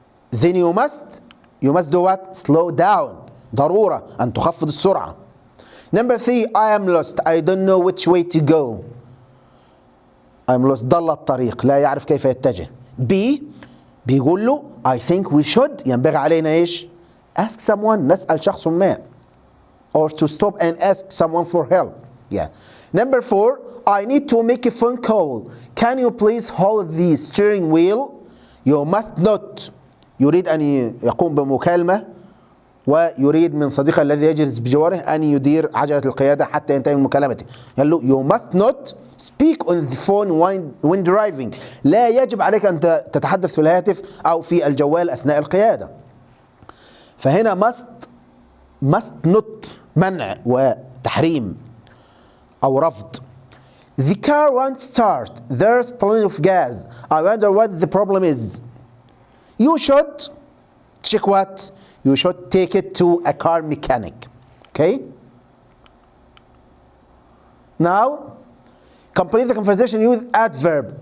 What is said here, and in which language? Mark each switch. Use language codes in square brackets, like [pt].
[en] Then you must do what? Slow down. [ar] ضرورة أن تخفض السرعة. [en] Number 3. I am lost. I don't know which way to go. I'm lost. [ar] ضل الطريق. لا يعرف كيف يتجه. [en] B [ar] بيقول له [en] I think we should. [ar] ينبغي علينا إيش؟ [en] Ask someone. [ar] نسأل شخص ما. [en] Or to stop and ask someone for help. Yeah. Number 4. I need to make a phone call. Can you please hold the steering wheel? You must not. [ar] يريد أن يقوم بمكالمة ويريد من صديقه الذي يجلس بجواره أن يدير عجلة القيادة حتى ينتهي من مكالمته. قال له [en] you must not speak on the phone when driving. [ar] لا يجب عليك أن تتحدث في الهاتف أو في الجوال أثناء القيادة. فهنا must not منع وتحريم أو رفض. [en] The car won't start. There's plenty of gas. I wonder what the problem is. You should check what? You should take it to a car mechanic. Okay? Now, complete the conversation with adverb.